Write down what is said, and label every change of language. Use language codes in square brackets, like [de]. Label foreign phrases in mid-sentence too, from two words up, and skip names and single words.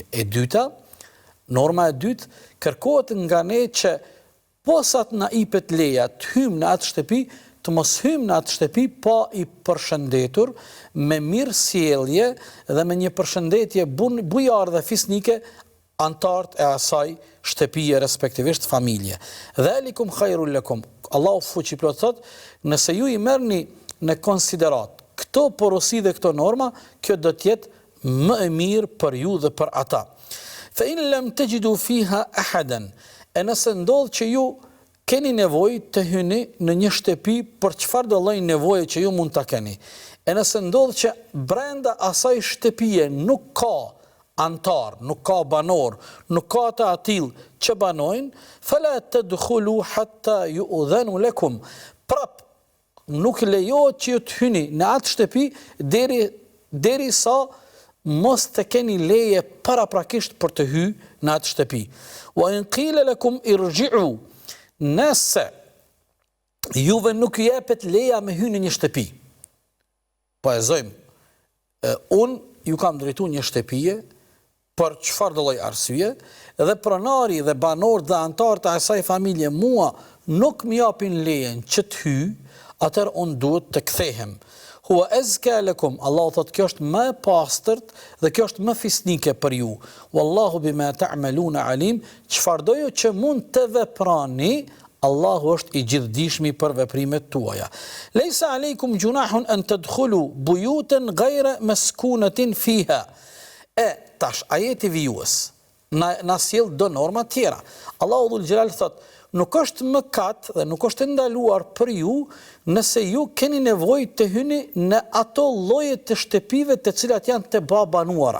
[sq] E dyta, norma e dytë, kërkohet nga ne që posat na ipet leja të hyjmë në atë shtëpi, të mos hyjmë në atë shtëpi pa i përshëndetur me mirësjellje dhe me një përshëndetje bujar dhe fisnike antarët e asaj shtëpie, respektivisht familje. [ar] ذلكم خير لكم. [sq] Allahu fuqi plot thot, nëse ju i merrni në konsiderat këto porosi dhe këto norma, kjo do të jetë më e mirë për ju dhe për ata. [ar] فإن لم تجدوا فيها أحدا. [sq] E nëse ndodh që ju keni nevojë të hyni në një shtëpi për çfarë do lloj nevoje që ju mund ta keni. E nëse ndodh që brenda asaj shtëpie nuk ka antar, nuk ka banor, nuk ka të atill që banojnë, [ar] فلا تدخلوا حتى يؤذن لكم. [sq] Prap nuk lejohet që ju të hyni në atë shtëpi derisa mos të keni leje paraprakisht për të hyrë në atë shtëpi. [ar] وإن قيل لكم ارجعوا. [sq] Nëse juve nuk ju jepet leja me hyrje në një shtëpi. Po e zojmë, unë ju kam drejtuar një shtëpie për çfarë do lloj arsye dhe pronari dhe banorët dhe antarët e asaj familje mua nuk më japin lejen që të hyj, atëherë unë duhet të kthehem. [ar] هو أزكى لكم. [sq] Allahu thotë kjo është më e pastërt dhe kjo është më fisnike për ju. [ar] والله بما تعملون عليم. [sq] Çfarëdo që mund të veprani, Allahu është i gjithdijshëm për veprimet tuaja. [ar] ليس عليكم جناح أن تدخلوا بيوتا غير مسكونة فيها. [sq] Tash ajeti vijues na sjell do norma tjera. Allahu dhul xhelal thotë, nuk është mëkat dhe nuk është ndaluar për ju nëse ju keni nevojë të hyni në ato lloje të shtëpive të cilat janë të babanuara.